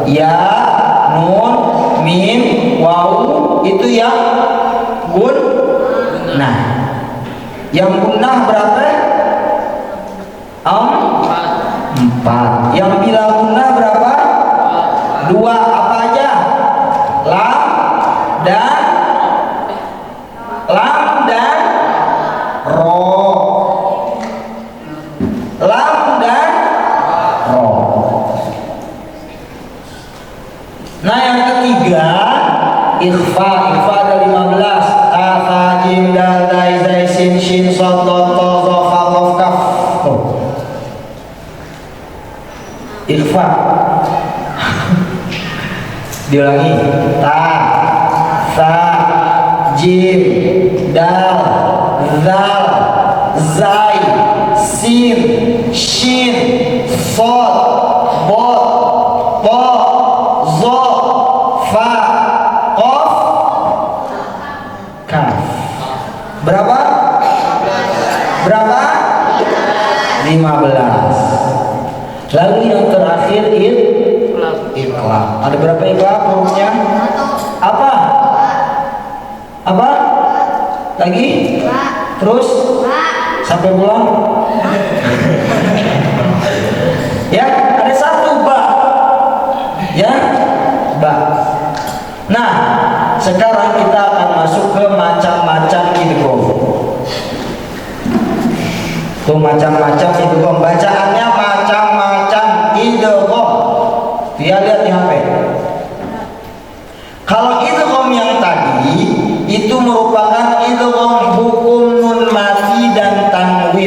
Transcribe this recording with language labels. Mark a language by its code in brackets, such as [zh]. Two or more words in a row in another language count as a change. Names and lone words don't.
[id] Ya, nun, mim, waw itu yang gunnah. Yang gunnah berapa? 4. Yang bila gunnah berapa? 2. Apa aja? Lam dan ro. Lam dan ro. Nah yang ketiga ikhfa. Ikhfa ada 15. Ta, tha, jim, dal, dai, zai, sin, shin, shad, dal, ta, za, kha, qaf, kaf. Ikhfa. Diulangi. Ta, tha, jim, dal, zal, zai, sin, shin, shad, bot, ta, za, fa, qaf, kaf. Berapa? 15. Lalu yang terakhir iqlab. Ada berapa iqlab hurufnya? Apa? Lagi? Terus? Sampai pulang? Ya, ada 1 ba. Ya, ba. Nah, sekarang kita akan masuk ke macam-macam idgham. Tuh macam-macam idgham. Bacaannya macam-macam idgham. Dia lihat di HP. Kalau idgham yang tadi itu merupakan idgham hukum nun mati dan tanwin.